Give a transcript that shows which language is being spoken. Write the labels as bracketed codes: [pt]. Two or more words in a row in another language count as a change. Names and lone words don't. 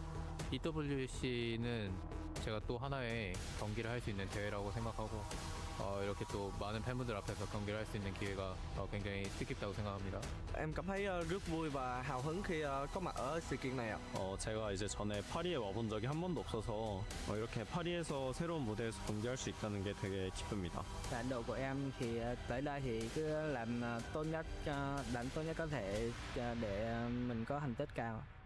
[ko] EWC는 제가 또 하나의 경기를 할 수 있는 대회라고 생각하고 이렇게 또 많은 팬분들 앞에서 경기를 할 수 있는 기회가 굉장히 뜻깊다고 생각합니다. [vi] Em cảm thấy rất vui và hào hứng khi có mặt ở sự kiện này ạ. [ko] 제가 이제 전에 파리에 와본 적이 한 번도 없어서 이렇게 파리에서 새로운 무대에서 경기할 수 있다는 게 되게 기쁩니다. [vi] Trình độ của em thì tới đây thì cứ làm tốt nhất, đánh tốt nhất có thể để mình có thành tích cao.